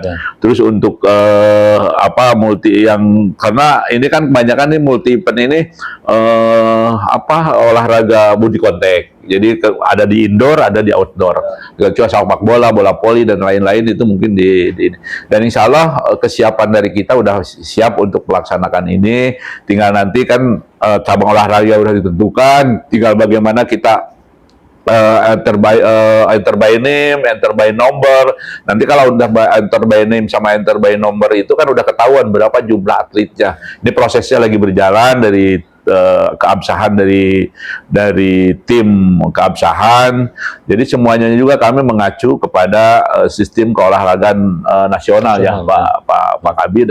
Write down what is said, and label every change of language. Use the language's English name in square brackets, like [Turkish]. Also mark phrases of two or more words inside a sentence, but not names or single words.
[Indonesian] Terus untuk multi yang, karena ini kan kebanyakan nih [English] multi event [Indonesian] ini olahraga [English] body contact. [Indonesian] Jadi ada di indoor, ada di outdoor. Kecuali sepak bola, bola voli dan lain-lain itu mungkin dan [Arabic] insya Allah [Indonesian] kesiapan dari kita udah siap untuk melaksanakan ini. Tinggal nanti kan cabang olahraga udah ditentukan, tinggal bagaimana kita [English] enter by name, enter by number. [Indonesian] Nanti kalau udah [English] enter by name [Indonesian] sama [English] enter by number [Indonesian] itu kan udah ketahuan berapa jumlah atletnya. Ini prosesnya lagi berjalan dari keabsahan dari tim keabsahan. Jadi semuanya juga kami mengacu kepada sistem keolahragaan nasional ya Pak Kabid.